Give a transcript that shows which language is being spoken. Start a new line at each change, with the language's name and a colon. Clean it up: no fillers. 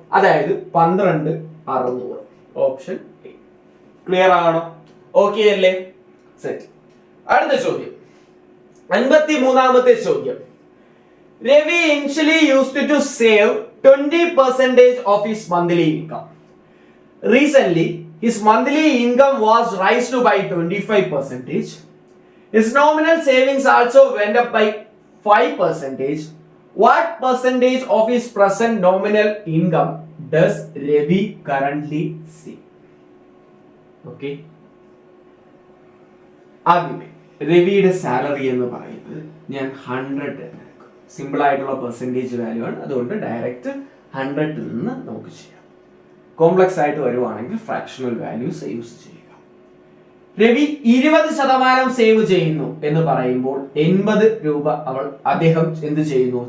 Malayalam: അതായത് 12,600. Option A. Clear ആണോ? Okay അല്ലേ? സെറ്റ്. അടുത്ത ചോദ്യം, 53ാമത്തെ ചോദ്യം.
English: Ravi initially used to save 20% of his monthly income. Recently, his monthly income was raised by 25%. His nominal savings also went up by 5%. What percentage of his present nominal income does Ravi currently save? Okay.
Malayalam: ആദ്യമേ രവിയുടെ salary എന്ന് പറയുന്നത് ഞാൻ 100 എടുക്കും. Simple ആയിട്ടുള്ള percentage value ആണ്, അതുകൊണ്ട് direct 100 നിന്ന് നമുക്ക് ചെയ്യാം. കോംപ്ലക്സ് ആയിട്ട് വരുവാണെങ്കിൽ ഫ്രാക്ഷണൽ വാല്യൂസ് യൂസ് ചെയ്യുക. രവി 20% സേവ് ചെയ്യുന്നു എന്ന് പറയുമ്പോൾ 80 രൂപ അദ്ദേഹം എന്ത് ചെയ്യുന്നു?